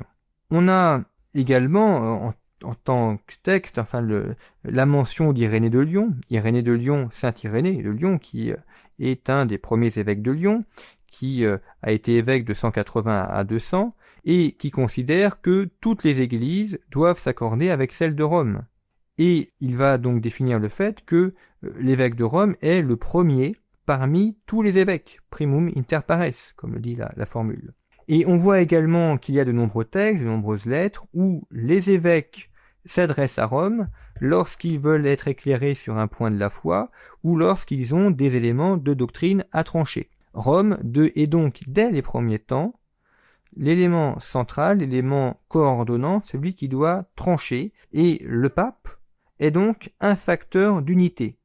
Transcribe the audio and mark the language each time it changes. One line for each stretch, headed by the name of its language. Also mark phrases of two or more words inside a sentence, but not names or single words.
French: On a également, en tant que texte, la mention d'Irénée de Lyon, Saint Irénée de Lyon, qui est un des premiers évêques de Lyon, qui a été évêque de 180 à 200, et qui considère que toutes les églises doivent s'accorder avec celle de Rome. Et il va donc définir le fait que l'évêque de Rome est le premier parmi tous les évêques,
Latin: primum inter pares,
French: comme le dit la formule. Et on voit également qu'il y a de nombreux textes, de nombreuses lettres, où les évêques s'adressent à Rome lorsqu'ils veulent être éclairés sur un point de la foi, ou lorsqu'ils ont des éléments de doctrine à trancher. Rome est donc, dès les premiers temps, l'élément central, l'élément coordonnant, celui qui doit trancher, et le pape est donc un facteur d'unité.